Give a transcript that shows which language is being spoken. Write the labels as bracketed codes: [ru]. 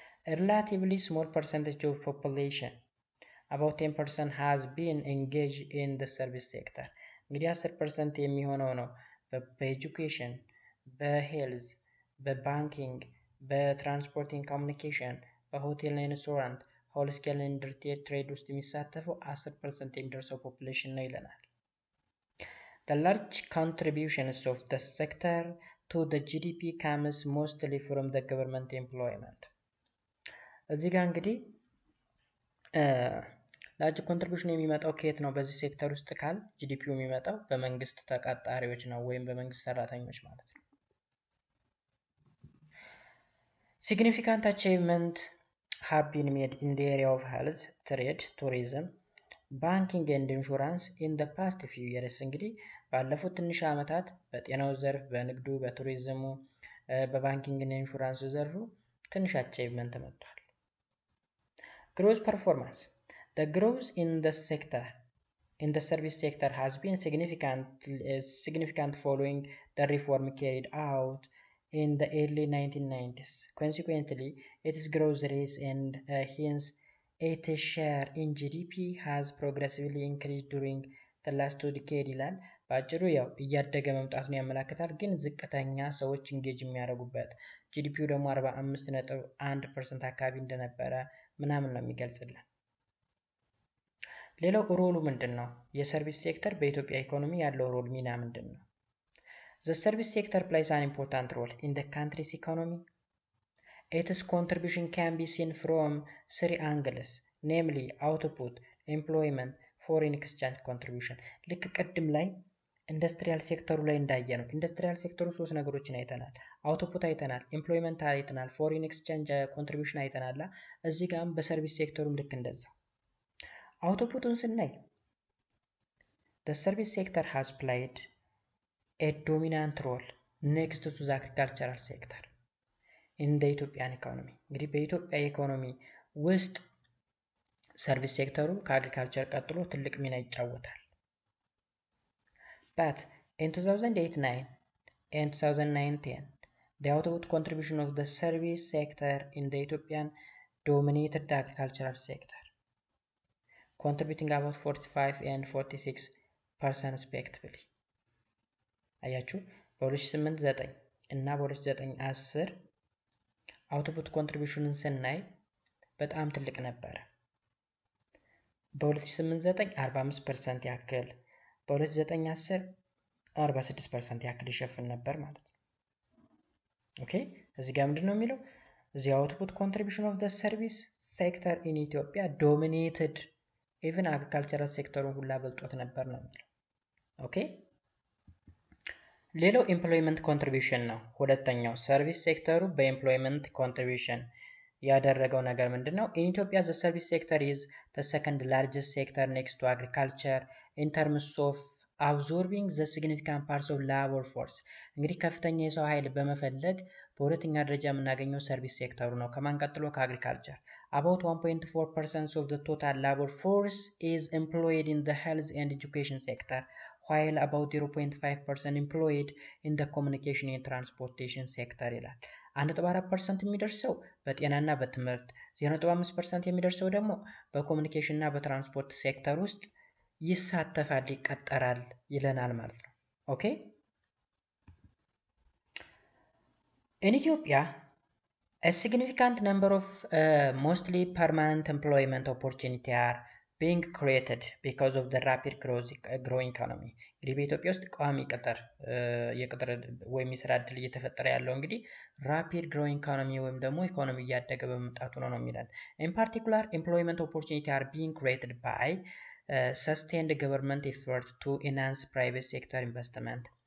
[en] relatively small percentage of population about 10% has been engaged in the service sector [am] እንግዲህ 10% የሚሆነው ነው በኤጁኬሽን፣ በሄልዝ፣ በባንኪንግ፣ በትራንስፖርቲንግ ኮሚኒኬሽን፣ በሆቴል እና ሬስቶራንት፣ ሆል ስኬል ኤንድ ሪቴል ትሬድ ውስጥ የሚሳተፈው 10% የሚደርሰው ፖፑሌሽን ነው ይለናል። [en] The large contributions of the sector to the GDP comes mostly from the government employment. [am] እዚህ ጋር እንግዲህ ላርጅ ኮንትሪቢዩሽን የሚመጣው ከየት ነው? በዚህ ሴክተር ውስጥ ካል ጂዲፒው የሚመጣው በመንግስት ተቀጣሪዎች ነው ወይም በመንግስት ሰራተኞች ማለት ነው። [en] Significant achievement have been made in the area of health, trade, tourism, banking and insurance in the past few years. [am] እንግዲህ ባለፉት ትንሽ ዓመታት በጤናው ዘርፍ፣ በንግዱ፣ በቱሪዝሙ፣ በባንኪንግ እና ኢንሹራንሱ ዘርፉ ትንሽ አቺቭመንት መጥቷል። [en] Growth performance. The growth in the service sector has been significant following the reform carried out in the early 1990s. Consequently, its growth rate and hence its share in GDP has progressively increased during the last 2 decades [am] ይላል። በአጭሩ ያው እያደገ መምጣቱን ያመላክታል፣ ግን ዝቅተኛ ሰዎች ኢንጌጅ የሚያደርጉበት ጂዲፒው ደግሞ 45.1% አካባቢ እንደነበረ ምናምን ነው የሚገልጽልን። ሌላው ሮሉ ምንድን ነው? የሰርቪስ ሴክተር በኢትዮጵያ ኢኮኖሚ ያለው ሮል ሚና ምንድን ነው? [en] The service sector plays an important role in the country's economy. Its contribution can be seen from three angles, namely output, employment, foreign exchange contribution. [am] ልክ ቅድም ላይ ኢንዱስትሪያል ሴክተሩ ላይ እንዳየ ነው። ኢንዱስትሪያል ሴክተሩ ሶስት ነገሮችን አይተናል። አውትፑት አይተናል፣ ኢምፕሎይመንት አይተናል፣ ፎሪን ኤክስቼንጅ ኮንትሪቢዩሽን አይተናል። እዚህ ጋርም በሰርቪስ ሴክተሩም ልክ እንደዛው አውትፑቱን ስናይ [en] the service sector has played a dominant role next to the agricultural sector in the Ethiopian economy. [am] እንግዲህ በኢትዮጵያ ኢኮኖሚ ውስጥ ሰርቪስ ሴክተሩ ከአግሪካልቸር ቀጥሎ ትልቅ ሚና ይጫወታል። [en] But in 2008-9 and 2009-10, the output contribution of the service sector in the Ethiopian dominated the agricultural sector, contributing about 45 and 46% respectively. [am] አያችሁ በ2008-9 እና በ2009-10 አውትፑት ኮንትሪቢዩሽንን ስናይ በጣም ትልቅ ነበረ። በ2008-9 45% ያክል፣ በ2009-10 46% ያክል ይሸፍን ነበር ማለት ነው። ኦኬ እዚህ ጋር ምንድን ነው የሚለው? [en] the output contribution of the service sector in Ethiopia dominated even agricultural [am] ሴክተሩን ሁላ በልጦት ነበር ነው የሚለው። ኦኬ ሌላው ኤምፕሎይመንት ኮንትሪቢዩሽን ነው። ሁለተኛው ሰርቪስ ሴክተሩ በኤምፕሎይመንት ኮንትሪቢዩሽን ያደረገው ነገር ምንድን ነው? [en] in Ethiopia the service sector is the second largest sector next to agriculture in terms of absorbing the significant parts of labor force. [am] እንግዲህ ከፍተኛ የሰው ኃይል በመፈለግ በሁለተኛ ደረጃ የምናገኘው ሰርቪስ ሴክተሩ ነው። ከማን ቀጥሎ? ከአግሪካልቸር። [en] about 1.4% of the total labor force is employed in the health and education sector, while about 0.5% employed in the communication and transportation sector [am] ይላል። 1.4% የሚደርሰው በጤናና በትምህርት፣ 0.5% የሚደርሰው ደግሞ በኮሚኒኬሽን እና በትራንስፖርት ሴክተር ውስጥ ይሳተፋል፣ ይቀጠራል ይለናል ማለት ነው። ኦኬ [en] in Ethiopia a significant number of mostly permanent employment opportunity are being created because of the rapid growing economy. [am] እንግዲህ በኢትዮጵያ ውስጥ ቋሚ የቅጥር ወይም የስራ እድል እየተፈጠረ ያለው እንግዲህ ራፒድ ግሮዊንግ ኢኮኖሚ ወይም ደግሞ ኢኮኖሚ እያደገ በመምጣቱ ነው የሚለን። [en] in particular employment opportunity are being created by sustained government effort to enhance private sector investment.